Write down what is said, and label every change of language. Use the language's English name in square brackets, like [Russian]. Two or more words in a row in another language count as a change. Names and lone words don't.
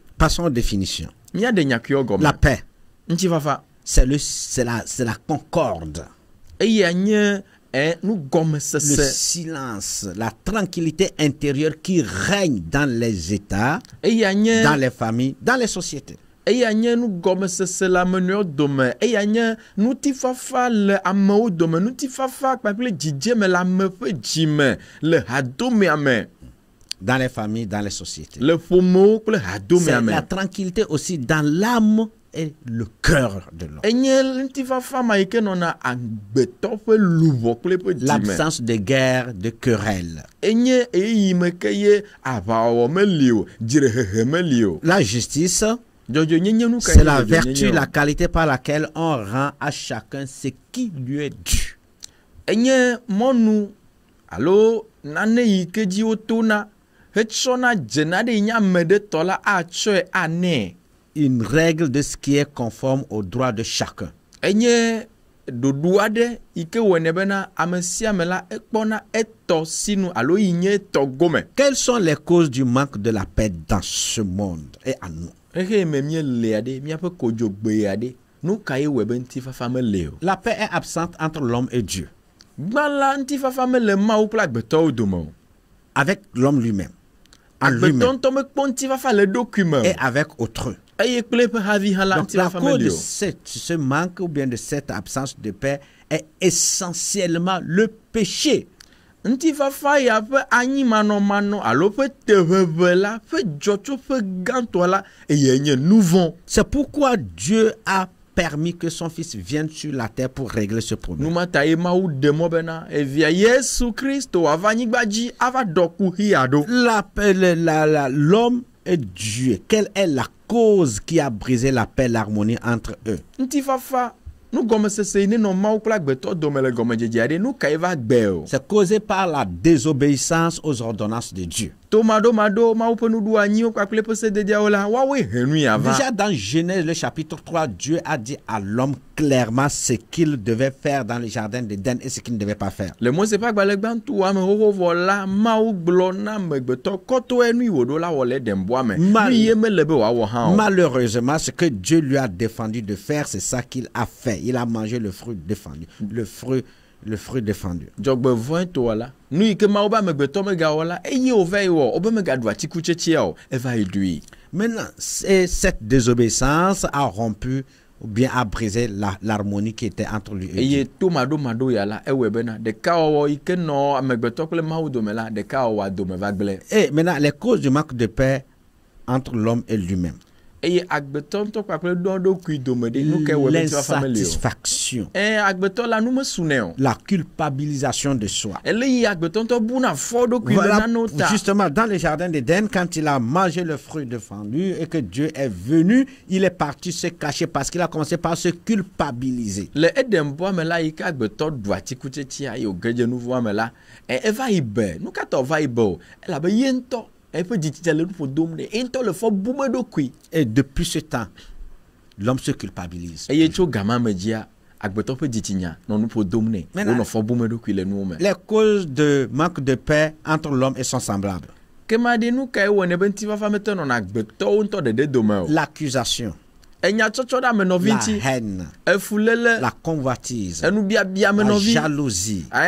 [French] Passons aux définitions. [Ewe] Míaɖe nyakuiwo gɔme. [French] La paix, [Ewe] Ŋutifafa [French] c'est la concorde, [Ewe] eya nye [French] le [Ewe] nugɔmesese. [French] silence, la tranquillité intérieure qui règne dans les États, [Ewe] Eya nye [French] dans les familles, dans les sociétés. [Ewe] eya nye nugɔmesese le amenuiwo dome, eya nye nutifafa le amewo dome, nutifafa kpakple dzidzeme le ame ƒe dzime le hadomea me, [French] Dans les familles, dans les sociétés. [Ewe] le ƒomewo kple [French] C'est [Ewe] hadomea me. [French] la tranquillité aussi dans l'âme et le cœur de l'homme. [Ewe] Enye nutifafa ma yi ke nɔna agbetɔ ƒe luʋɔ kple ƒe dzime. [French] L'absence de guerre, de querelle. [Ewe] Enye eyi me ke ye aʋawɔwɔ meli o, dziɖehehe meli o. [French] La justice, [Ewe] Dzɔdzɔenyenye nu ka [French] c'est [Ewe] nye [French] la [Ewe] dzɔdzɔenyenye [French] vertu, [Ewe] o? [French] la qualité par laquelle on rend à chacun ce qui lui est dû. [Ewe] Enye mɔnu alo nane yi ke dzi wotona hetsɔna dzena ɖe yi nye ame ɖe tɔ la atsɔe anɛ. [French] Une règle de ce qui est conforme aux droits de chacun. [Ewe] Enye ɖoɖo aɖe yi ke wɔnɛ bena ame sia ame la ekpɔna etɔ sinu alo yi nye etɔ gome. [French] Quelles sont les causes du manque de la paix dans ce monde et à nous? [Ewe] Ehe me mielea ɖe míaƒe kodzogbea ɖe nu ka ye wɔe be ŋutifafa mele o. [French] La paix est absente entre l'homme et Dieu, [Ewe] Gbã la ŋutifafa mele Mawu kple agbetɔwo dome o. [French] avec l'homme lui-même, en [Ewe] Agbetɔ [French] lui-même [Ewe] ntɔ mekpɔ ŋutifafa le eɖokui me [French] et [Ewe] o. [French] avec autrui. [Ewe] Eye kple eƒe havi hã la [French] Donc la [Ewe] ŋutifafa [French] cause [Ewe] meli [French] de [Ewe] o. [French] ce manque ou bien de cette absence de paix est essentiellement le péché. [Ewe] Ŋutifafa ya ƒe anyimanɔmanɔ alo ƒe teʋeʋe la ƒe dzɔtsoƒe gãtɔ la eye nye nu vɔ̃. [French] C'est pourquoi Dieu a permis que son fils vienne sur la terre pour régler ce problème. [Ewe] Numata ye Mawu ɖe mɔ bena evia Yesu Kristo wòava anyigba dzi ava ɖɔ ku xia ɖo. [French] L'homme et Dieu, quelle est la cause qui a brisé la paix, l'harmonie entre eux? [Ewe] Ŋutifafa nugɔmesese yi ne nɔ Mawu kple agbetɔ dome le gɔmedzedzea ɖe nu ka ye va gbe o. [French] C'est causé par la désobéissance aux ordonnances de Dieu. [Ewe] To maɖo Mawu ƒe nuɖoanyiwo kpakple eƒe sededeawo la woawoe he nu ya va. [French] Déjà dans Genèse, le chapitre 3, Dieu a dit à l'homme clairement ce qu'il devait faire dans le jardin d'Éden et ce qu'il ne devait pas faire. [Ewe] Le Mose ƒe agbalẽ gbãtɔ ame xoxovɔ la Mawu gblɔ na amegbetɔ kɔtɔe nu yi wòɖo la wɔ le Edemboa me. Nu ye mele be wòawɔ hã o. [French] Malheureusement, ce que Dieu lui a défendu de faire, c'est ça qu'il a fait. Il a mangé le fruit défendu. Le fruit défendu. [Ewe] Dzɔgbevɔ̃e toa la nu yi ke Mawu be amegbetɔ megawɔ la eye wòva yi wɔ wobe megaɖu atikutsetsea o eva yi ɖui. [French] Maintenant, cette désobéissance a rompu ou bien a brisé l'harmonie qui était entre lui et [Ewe] Eye [French] Dieu. [Ewe] to maɖo ya la ewɔe bena ɖekawɔwɔ yi ke nɔ amegbetɔ kple Mawu dome la ɖekawɔwɔa dome va gblẽ. [French] Et maintenant, les causes du manque de paix entre l'homme et lui-même. [Ewe] Eye agbetɔ ŋutɔ kpakple ɖoɖokui dome ɖe nu ka wɔ be ŋutifafa meli o. [French] L'insatisfaction, [Ewe] Agbetɔ la nu mesunɛ o. [French] la culpabilisation de soi. [Ewe] Eléyi agbetɔ ŋutɔ buna fɔ ɖokui le [French] Voilà, [Ewe] nanewo ta. [French] justement, dans le jardin d'Éden, quand il a mangé le fruit défendu et que Dieu est venu, il est parti se cacher parce qu'il a commencé par se culpabiliser. [Ewe] Le Edemboa me la yi ke agbetɔ ɖu atikutsetsea eye wòge dze nu vɔ̃a me la eva yi be nu ka ta wòva yi be o elabe ye ŋutɔ eƒe dzitsitsia le nu ƒo dom ɖe ye ŋutɔ le fɔ bum eɖokui. [French] Et depuis ce temps, l'homme se culpabilise. [Ewe] Eye tso gama me dzia [French] Les causes de manque de paix entre l'homme et son semblable. L'accusation, la haine, la convoitise, la jalousie.